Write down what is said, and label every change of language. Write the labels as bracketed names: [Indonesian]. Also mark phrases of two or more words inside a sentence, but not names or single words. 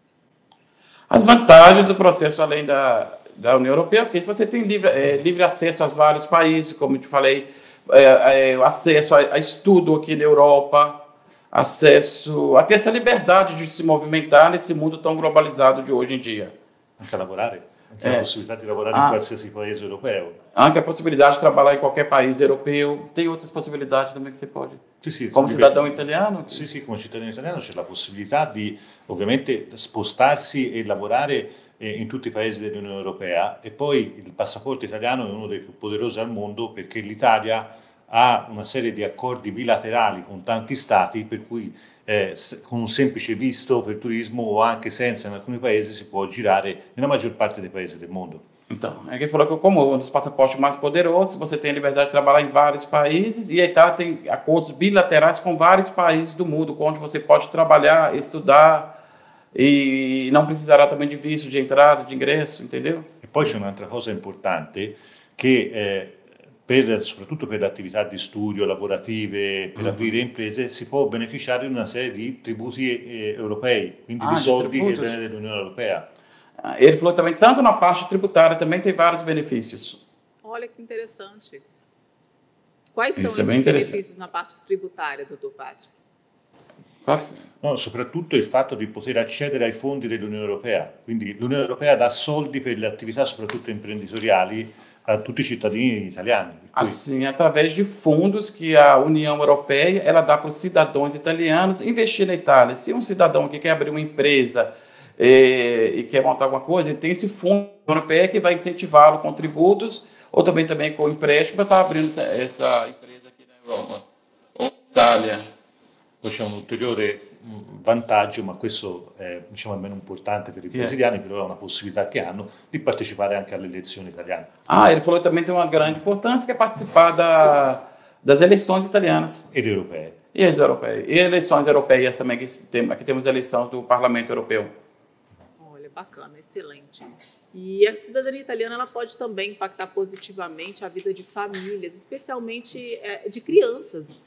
[Portuguese] As vantagens do processo além da União Europeia, porque você tem livre acesso a vários países, como eu te falei, acesso a estudo aqui na Europa, acesso a ter essa liberdade de se movimentar nesse mundo tão globalizado de hoje em dia. [Italian] Anche lavorare, anche la possibilità di lavorare in qualsiasi paese europeo. [Portuguese] Anche a possibilidade de trabalhar em qualquer país europeu. Tem outras possibilidades também que você pode. [Italian] Sì, come cidadão italiano? Sì, come cittadino italiano c'è la possibilità di ovviamente spostarsi e lavorare in tutti i paesi dell'Unione Europea, e poi il passaporto italiano è uno dei più poderosi al mondo, perché l'Italia ha una serie di accordi bilaterali con tanti stati, per cui con un semplice visto per turismo o anche senza in alcuni paesi si può girare nella maggior parte dei paesi del mondo. [Portuguese] Então, é que falou que como um dos passaportes mais poderosos, você tem a liberdade de trabalhar em vários países, e a Itália tem acordos bilaterais com vários países do mundo, onde você pode trabalhar, estudar, e não precisará também de visto de entrada, de ingresso, entendeu? [Italian] E poi c'è un'altra cosa importante, che soprattutto per le attività di studio, lavorative, per aprire imprese, si può beneficiare di una serie di tributi europei, quindi di soldi che viene dell'Unione Europea. [Portuguese] Ele falou também, tanto na parte tributária, também tem vários benefícios. Olha que interessante. Quais são esses benefícios na parte tributária, doutor Padre? [Italian] No, soprattutto il fatto di poter accedere ai fondi dell'Unione Europea. Quindi l'Unione Europea dà soldi per le attività soprattutto imprenditoriali a tutti i cittadini italiani. [Portuguese] Assim, através de fundos que a União Europeia ela dá para os cidadãos italianos investir na Itália. Se um cidadão que quer abrir uma empresa e quer montar alguma coisa, ele tem esse fundo europeu que vai incentivá-lo com tributos ou também com empréstimo para estar abrindo essa empresa aqui na Europa ou Itália. [Italian] Poi c'è un ulteriore vantaggio, ma questo è meno importante per i brasiliani, però è una possibilità che hanno di partecipare anche alle elezioni italiane. [Portuguese] Ele falou que também tem uma grande importância, que é participar das eleições italianas. [Italian] Ed europee. [Portuguese] E as europeias. E eleições europeias também, aqui temos a eleição do Parlamento Europeu. Olha, bacana, excelente. E a cidadania italiana ela pode também impactar positivamente a vida de famílias, especialmente de crianças.